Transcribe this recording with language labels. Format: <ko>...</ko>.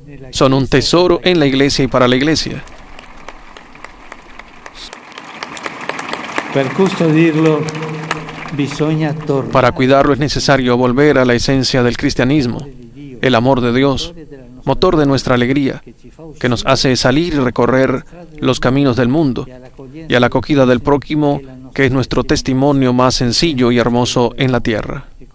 <es>Son un tesoro en la iglesia y para la iglesia.</es> <it>Per custodirlo bisogna tornare.</it> <es>Para cuidarlo es necesario volver a la esencia del cristianismo, el amor de Dios, motor de nuestra alegría, que nos hace salir y recorrer los caminos del mundo, y a la acogida del prójimo, que es nuestro testimonio más sencillo y hermoso en la tierra.</es>